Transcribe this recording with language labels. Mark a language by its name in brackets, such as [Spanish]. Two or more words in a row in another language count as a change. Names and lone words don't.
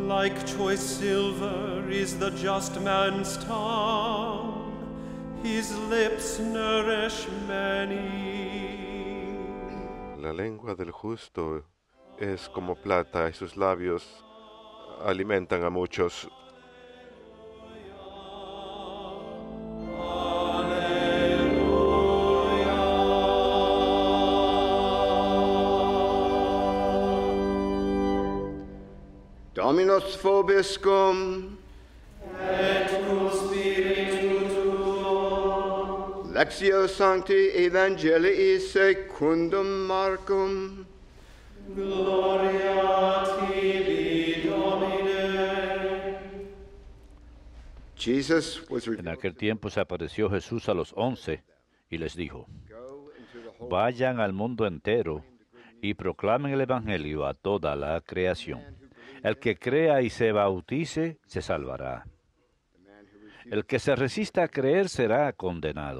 [English] Like choice silver is the just man's tongue, his lips nourish many. [Spanish] La lengua del justo es como plata y sus labios alimentan a muchos. [Latin] Dominus vobiscum. Et cum spiritu tuo. Lectio Sancti Evangelii secundum Marcum. Gloria tibi, Domine. [English] Jesus was [Spanish] En aquel tiempo se apareció Jesús a los 11 y les dijo: Vayan al mundo entero y proclamen el Evangelio a toda la creación. El que crea y se bautice se salvará. El que se resista a creer será condenado.